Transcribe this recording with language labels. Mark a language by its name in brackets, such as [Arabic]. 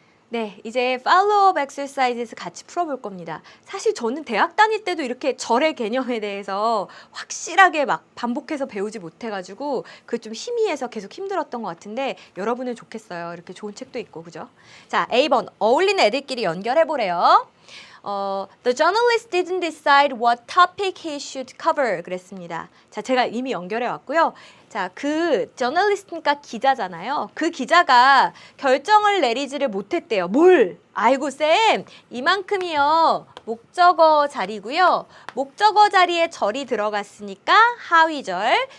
[Korean] 네, 이제 팔로우업 엑서사이즈에서 같이 풀어볼 겁니다. 사실 저는 대학 다닐 때도 이렇게 절의 개념에 대해서 확실하게 막 반복해서 배우지 못해가지고 그 좀 희미해서 계속 힘들었던 것 같은데 여러분은 좋겠어요. 이렇게 좋은 책도 있고, 그죠? 자, A번 어울리는 애들끼리 연결해보래요. [English] The journalist didn't decide what topic he should cover [Korean] 그랬습니다. 자, 제가 이미 연결해 왔고요. 자, 그 저널리스트니까 기자잖아요. 그 기자가 결정을 내리지를 못했대요. 뭘? 아이고 쌤, 이만큼이요. 목적어 자리고요. 목적어 자리에 절이 들어갔으니까 하위절.